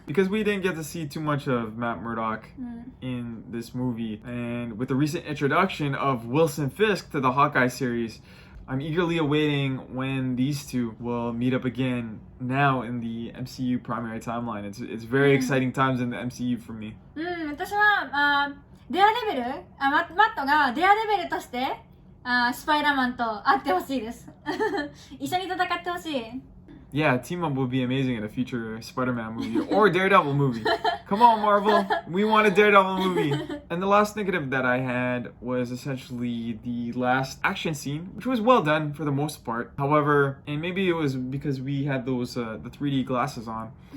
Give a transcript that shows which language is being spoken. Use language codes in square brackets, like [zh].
[en] Because we didn't get to see too much of Matt Murdock in this movie, and with the recent introduction of Wilson Fisk to the Hawkeye series, I'm eagerly awaiting when these two will meet up again now in the MCU primary timeline. It's very exciting times in the MCU for me. [ja] 私はデアデビルマットがデアデビルとしてスパイダーマンと会ってほしいです。一緒に戦ってほしい。 [en] Yeah, team up would be amazing in a future Spider-Man movie or Daredevil movie. Come on, Marvel. We want a Daredevil movie. And the last negative that I had was essentially the last action scene, which was well done for the most part. However, and maybe it was because we had those the 3D glasses on,